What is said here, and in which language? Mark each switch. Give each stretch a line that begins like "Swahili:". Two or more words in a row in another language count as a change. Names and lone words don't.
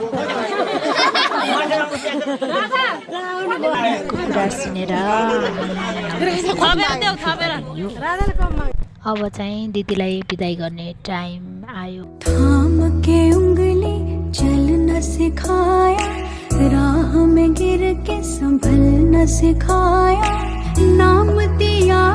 Nepali: कुरा सुनेर अब चाहिँ दिदीलाई बिदाई गर्ने टाइम आयो
Hindi: थाम के उंगली चलना सिखाया राह में गिर के संभलना सिखाया नाम दिया